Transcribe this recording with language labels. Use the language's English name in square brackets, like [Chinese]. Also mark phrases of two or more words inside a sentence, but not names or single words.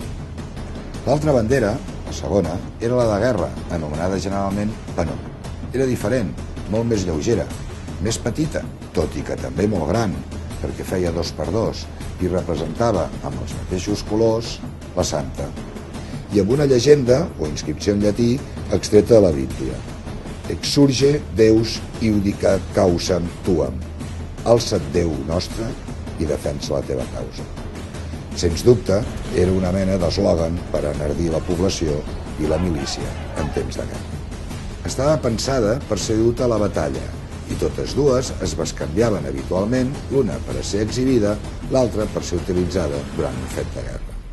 [Catalan] L'altra bandera, la segona, era la de guerra, anomenada generalment panó. Era diferent, molt més lleugera, més petita, tot i que també molt gran, perquè feia 2x2 i representava, amb els mateixos colors, la santa. I amb una llegenda, o inscripció en llatí, extreta de la Bíblia. [Latin] Exsurge Deus iudica causam tuam. [Catalan] Alça't Déu nostre i defensa la teva causa. Sens dubte, era una mena d'eslògan per enardir la població i la milícia en temps de guerra. Estava pensada per ser duta a la batalla, i totes dues es bescanviaven habitualment, l'una per a ser exhibida, l'altra per ser utilitzada durant un fet de guerra.